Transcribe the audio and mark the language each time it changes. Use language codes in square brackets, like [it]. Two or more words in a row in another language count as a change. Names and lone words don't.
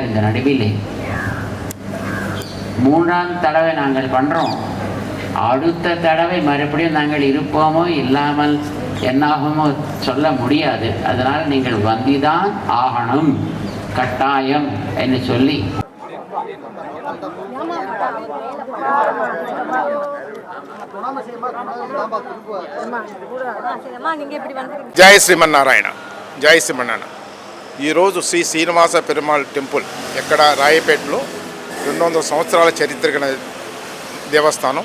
[ta] இந்த நடுவிலே 3ஆம் தடவை நாங்கள் பண்ணுறோம். அடுத்த தடவை மறுபடியும் நாங்கள் இருப்போமோ இல்லாமல் என்னாகுமோ சொல்ல முடியாது. அதனால் நீங்கள் வந்துதான் ஆகணும், கட்டாயம் என்று சொல்லி [te] జై శ్రీమన్నారాయణ. జై శ్రీమన్నారాయణ. ఈరోజు శ్రీ శ్రీనివాస పెరుమాళ్ టెంపుల్ ఎక్కడ రాయపేటలో 200 సంవత్సరాల చరిత్ర గల దేవస్థానం.